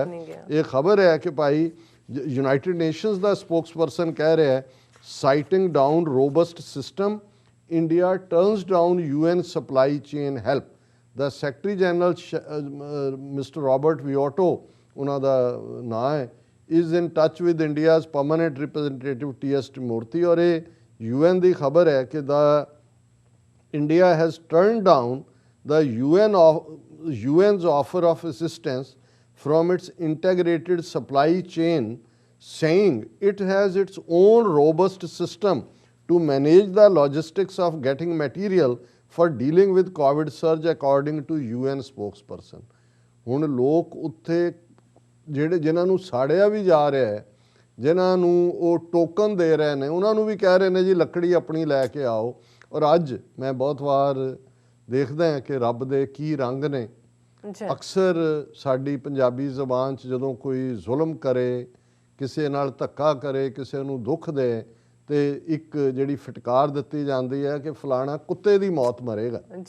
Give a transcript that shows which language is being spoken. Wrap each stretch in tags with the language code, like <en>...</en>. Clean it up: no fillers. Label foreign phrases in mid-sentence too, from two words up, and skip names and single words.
<pa>ਇਹ ਖਬਰ ਹੈ ਕਿ ਭਾਈ ਯੂਨਾਈਟਿਡ ਨੇਸ਼ਨਸ ਦਾ ਸਪੋਕਸਪਰਸਨ ਕਹਿ ਰਿਹਾ ਹੈ,</pa> <en>citing down robust system India turns down UN supply chain help.</en> <pa>ਦਾ ਸੈਕਟਰੀ ਜਨਰਲ ਮਿਸਟਰ ਰੋਬਰਟ ਵਿਓਟੋ ਉਹਨਾਂ ਦਾ ਨਾਂ ਹੈ,</pa> <en>is in touch with India's permanent representative TS Timurthy।</en> <hi>और ये</hi> <en>UN</en> <pa>ਦੀ ਖਬਰ ਹੈ ਕਿ</pa> <en>India has turned down the UN's offer of assistance from its integrated supply chain, saying it has its own robust system to manage the logistics of getting material for dealing with COVID surge, according to UN spokesperson.</en> <pa>ਹੁਣ ਲੋਕ ਉੱਥੇ ਜਿਹੜੇ ਜਿਨ੍ਹਾਂ ਨੂੰ ਸਾੜਿਆ ਵੀ ਜਾ ਰਿਹਾ ਹੈ, ਜਿਨ੍ਹਾਂ ਨੂੰ ਉਹ ਟੋਕਨ ਦੇ ਰਹੇ ਨੇ, ਉਹਨਾਂ ਨੂੰ ਵੀ ਕਹਿ ਰਹੇ ਨੇ ਜੀ ਲੱਕੜੀ ਆਪਣੀ ਲੈ ਕੇ ਆਓ। ਔਰ ਅੱਜ ਮੈਂ ਬਹੁਤ ਵਾਰ ਦੇਖਦਾ ਹਾਂ ਕਿ ਰੱਬ ਦੇ ਕੀ ਰੰਗ ਨੇ। ਅਕਸਰ ਸਾਡੀ ਪੰਜਾਬੀ ਜ਼ਬਾਨ 'ਚ ਜਦੋਂ ਕੋਈ ਜ਼ੁਲਮ ਕਰੇ, ਕਿਸੇ ਨਾਲ ਧੱਕਾ ਕਰੇ, ਕਿਸੇ ਨੂੰ ਦੁੱਖ ਦੇ, ਤੇ ਇੱਕ ਜਿਹੜੀ ਫਟਕਾਰ ਦਿੱਤੀ ਜਾਂਦੀ ਹੈ ਕਿ ਫਲਾਣਾ ਕੁੱਤੇ ਦੀ ਮੌਤ ਮਰੇਗਾ।</pa>